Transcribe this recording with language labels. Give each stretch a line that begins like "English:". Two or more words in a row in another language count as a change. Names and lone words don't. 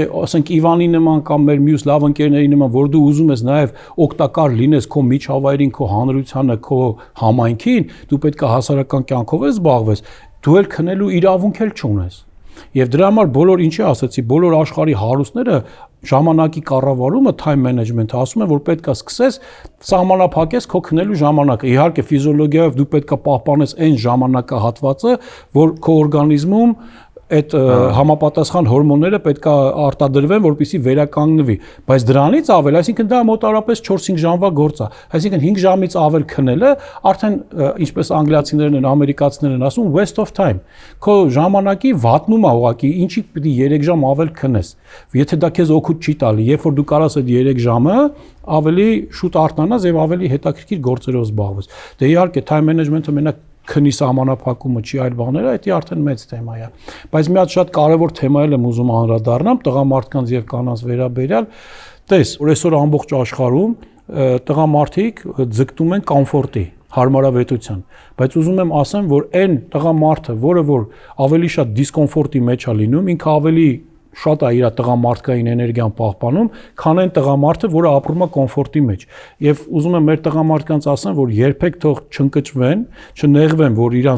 Armenian: ասենք Իվանի նման կամ մեր մյուս լավ ընկերների նման, որ դու ուզում ես նաև օգտակար լինես քո միջավայրին, քո հանրությանը, քո համայնքին, դու պետքա հասարակական կյանքով ես զբաղվես, դու էլ քնելու իրավունք էլ չունես։ Եվ դրա համար բոլոր ինչի ասացի, բոլոր աշխարհի հարուստները ժամանակի կառավարումը,
English: time management-
Armenian: ը ասում են, որ պետքա սկսես սահմանափակես քո քնելու ժամանակը։ Իհարկե ֆիզիոլոգիայով դու պետքա պահպանես այն ժամանակահատվածը, որ քո օրգանիզմում այդ համապատասխան հորմոնները պետքա արտադրվեն, որպեսզի վերականգնվի, բայց դրանից ավել, այսինքն դա մոտարապես 4-5 ժամվա գործ է, այսինքն 5 ժամից ավել քնելը արդեն ինչպես անգլիացիներն են, ամերիկացիներն են ասում
English: waste of time,
Armenian: քո ժամանակի վատնում է ուղղակի, ինչի պիտի 3 ժամ ավել քնես, եթե դա քեզ օգուտ չի տալի, երբ որ դու կարաս այդ 3 ժամը ավելի շուտ արտանաս եւ ավելի հետաքրքիր գործերով զբաղվես։ Դե իհարկե
English: time management-
Armenian: ը մենակ քնի սահմանափակումը չի, այլ բաները, դա արդեն մեծ թեմա է։ Բայց մի հատ շատ կարևոր թեմա եմ ուզում անդրադառնամ տղամարդկանց եւ կանանց վերաբերյալ։ Տես, որ այսօր ամբողջ աշխարհում տղամարդիկ ձգտում են կոմֆորտի, հարմարավետության, բայց ուզում եմ ասեմ, որ այն տղամարդը, որը որ ավելի շատ դիսկոմֆորտի մեջ է լինում, ինքը ավելի շատ է իր տղամարդկային էներգիան պահպանում, քան այն տղամարդը, որը ապրում է կոմֆորտի մեջ։ Եվ ուզում եմ մեր տղամարդկանց ասեմ, որ երբեք թող չընկճվեն, չնեղվեն, որ իրանց